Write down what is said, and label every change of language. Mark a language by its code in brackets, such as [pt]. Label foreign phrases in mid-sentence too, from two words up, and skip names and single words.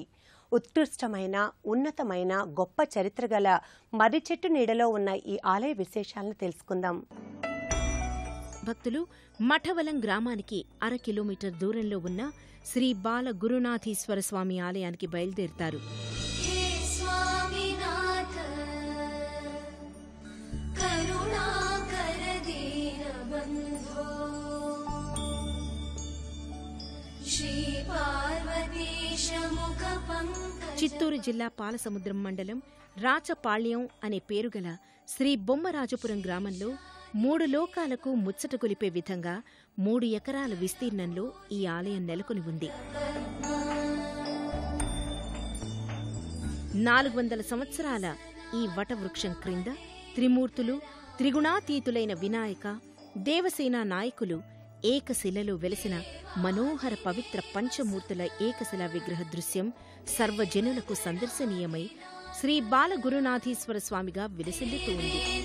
[te] ఉత్కృష్టమైన, ఉన్నతమైన, గొప్ప చరిత్ర గల మర్రి చెట్టు నీడలో ఉన్న ఈ ఆలయ విశేషాలను తెలుసుకుందాం. భక్తులు మఠవలం గ్రామానికి 1/2 కిలోమీటర్ దూరంలో ఉన్న శ్రీ బాల గురునాథీశ్వర స్వామి ఆలయానికి బయలుదేరుతారు. [sa] हे स्वामिनाथ करुणाकर दीनबन्धो श्री पार्वतीश मुखपङ्कज. [te] చిత్తూరు జిల్లా పాలసముద్రం మండలం రాచపాళ్యం అనే పేరుగల శ్రీ బొమ్మరాజపురం గ్రామంలో 3 లోకాలకు ముచ్చట గొలిపే విధంగా 3 ఎకరాల విస్తీర్ణంలో ఈ ఆలయం నెలకొని ఉంది. 400 సంవత్సరాల ఈ వటవృక్షం క్రింద త్రిమూర్తులు, త్రిగుణాతీతులైన వినాయక, దేవసేన నాయకులు ఏకశిలలో వెలిసిన మనోహర పవిత్ర పంచమూర్తుల ఏకశిలా విగ్రహ దృశ్యం సర్వజనులకు సందర్శనీయమై శ్రీ బాలగురునాథీశ్వర స్వామిగా విలసిల్లుతూ ఉంది.